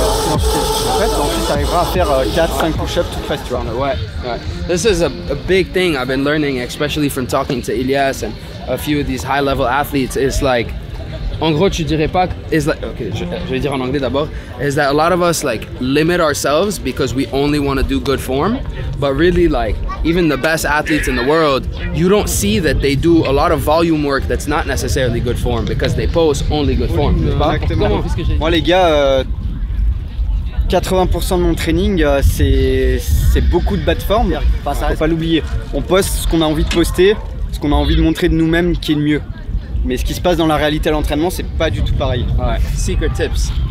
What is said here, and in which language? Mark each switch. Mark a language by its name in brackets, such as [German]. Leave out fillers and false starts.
[French] Ensuite, tu arriveras à faire 4-5 push-ups tout près, tu vois. Ouais. [English] This is a big thing I've been learning, especially from talking to Ilias and a few of these high-level athletes. It's like, [French] en gros, tu dirais pas, okay, je vais dire en anglais d'abord, [English] is that a lot of us like limit ourselves because we only want to do good form, but really like even the best athletes in the world, you don't see that they do a lot of volume work that's not necessarily good form because they post only good form. [French] Exactement. Moi les gars, 80% de mon training, c'est beaucoup de bas de forme. Faut pas l'oublier. On poste ce qu'on a envie de poster, ce qu'on a envie de montrer de nous-mêmes qui est le mieux. Mais ce qui se passe dans la réalité à l'entraînement, c'est pas du tout pareil. Ouais. [English] Secret tips.